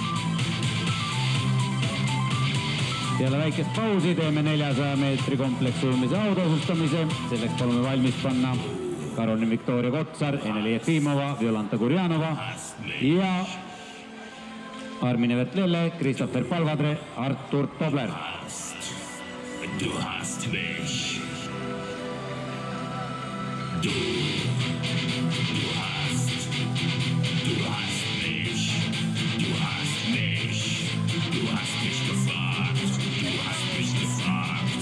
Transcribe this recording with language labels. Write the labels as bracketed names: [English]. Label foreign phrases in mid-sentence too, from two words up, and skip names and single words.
[Estonian] Peale väikest pausi teeme 400 meetri kompleks ujumise autasustamise. Selleks palume valmis panna Karolin Viktoria Kotsar, Eneli Jefimova, Violanta Gurjanova ja Armine Vetlelle, Kristoffer Palvadre, Artur Tobler. [German] Du hast mich. Du hast mich. Du hast mich. Du hast mich gefragt. Du hast mich gefragt.